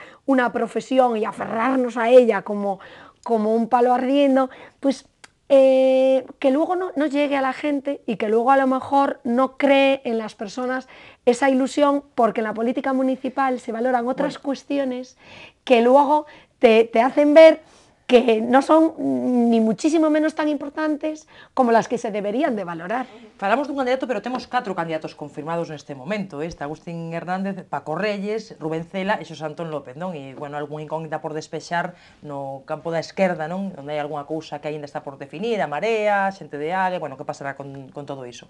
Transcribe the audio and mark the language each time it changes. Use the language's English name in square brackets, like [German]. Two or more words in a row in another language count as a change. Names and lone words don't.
[Spanish] una profesión y aferrarnos a ella como un palo ardiendo, pues que luego no llegue a la gente y que luego a lo mejor no cree en las personas esa ilusión, porque en la política municipal se valoran otras cuestiones que luego te hacen ver que no son ni muchísimo menos tan importantes como las que se deberían de valorar. [Galician] Falamos dun candidato, pero temos 4 candidatos confirmados neste momento. Está Agustín Hernández, Paco Reyes, Rubén Cela e Xosé Antón López, non? E, bueno, algunha incógnita por despexar no campo da esquerda, non? Onde hai algunha cousa que aínda está por definir, a Marea, xente de Águe, bueno, que pasará con todo iso.